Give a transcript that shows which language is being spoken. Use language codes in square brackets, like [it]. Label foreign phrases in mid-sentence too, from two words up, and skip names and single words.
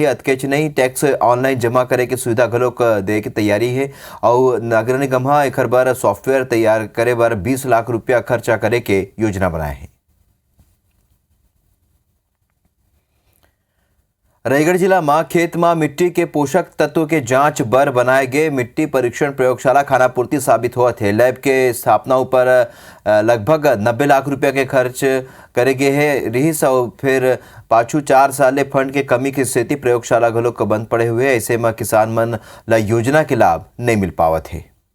[hne] अतकेच नहीं, टैक्स ऑनलाइन जमा करे के सुविधा घलोक दे के तैयारी है और नगर निगम एकर बर सॉफ्टवेयर तैयार करे बर 20 लाख रुपया खर्चा करे के योजना बनाए है। रायगढ़ जिला में खेत में मिट्टी के पोषक तत्व के जांच बर बनाए गए मिट्टी परीक्षण प्रयोगशाला खानापूर्ति साबित हुआ थे। लैब के स्थापना ऊपर लगभग 90 लाख रुपया के खर्च करे गए है रही और फिर पाछू 4 साल फंड के कमी की स्थिति प्रयोगशाला घलोक बंद पड़े हुए, ऐसे में किसान मन ला योजना के लाभ नहीं मिल पावत है।